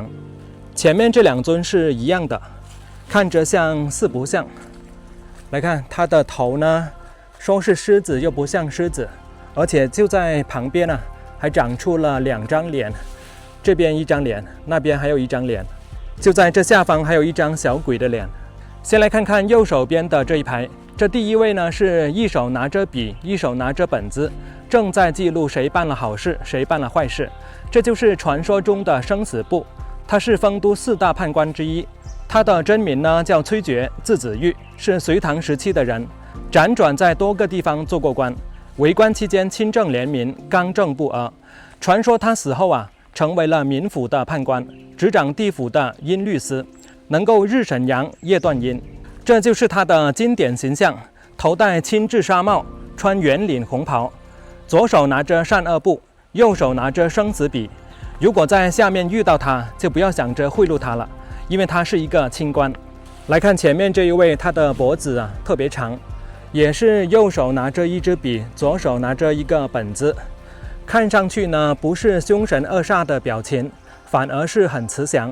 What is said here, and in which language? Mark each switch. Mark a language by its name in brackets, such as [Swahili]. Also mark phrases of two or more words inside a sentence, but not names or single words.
[Chinese] 前面這2尊是一樣的，看着像四不像。來看它的頭呢，說是獅子又不像獅子，而且就在旁邊呢，還長出了2張臉，這邊1張臉，那邊還有1張臉，就在這下方還有1 張小鬼的臉。先來看看右手邊的這一排，這第1位呢是一手拿着筆，一手拿着本子，正在記錄誰辦了好事，誰辦了壞事。這就是傳說中的生死簿，他是豐都4大判官之一。他的真名呢叫崔珏，字子玉，是隋唐时期的人，輾轉在多個地方做過官。為官期間清正廉明，剛正不阿。傳說他死後成為了民府的判官，執掌地府的陰律司，能夠日審陽，夜斷陰。這就是他的經典形象，頭戴青雉紗帽，穿圓領紅袍，左手拿着善惡簿，右手拿着生死筆。如果在下面遇到他，就不要想着賄賂他了，因為他是一個清官。來看前面這一位，他的脖子特別長，也是右手拿着一支筆，左手拿着一個本子，看上去呢不是凶神惡煞的表情，反而是很慈祥。